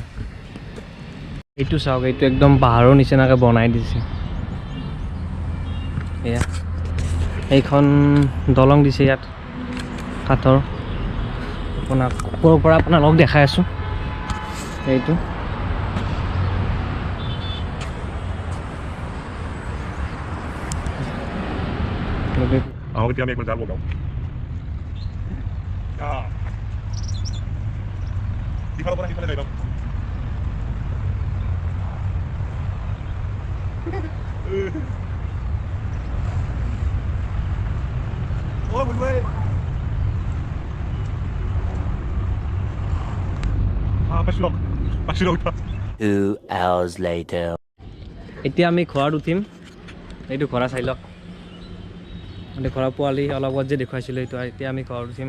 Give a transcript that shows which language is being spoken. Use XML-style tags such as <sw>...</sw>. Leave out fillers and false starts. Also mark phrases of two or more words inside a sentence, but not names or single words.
<as>এইটো চাওক, এইটো একদম পাহাৰৰ নিচিনাকৈ বনাই দিছে। এয়া এইখন দলং দিছে ইয়াত কাঠৰ। আপোনাক ওপৰৰ পৰা আপোনালোকক দেখাই আছোঁ। এইটো</as> <es>Ahorita me he algo. Dígalo por ahí, dígalo. Oh, muy bueno.</es> <tl>Pasok.</tl> <en>2 hours later.</en> <as>এতিয়া আমি ঘোঁৰাত উঠিম। এইটো ঘোঁৰা চাই লওক। মানে ঘোঁৰা পোৱালি অলপ আগত যে দেখুৱাইছিলোঁ, এইটো এতিয়া আমি ঘোঁৰাত উঠিম।</as>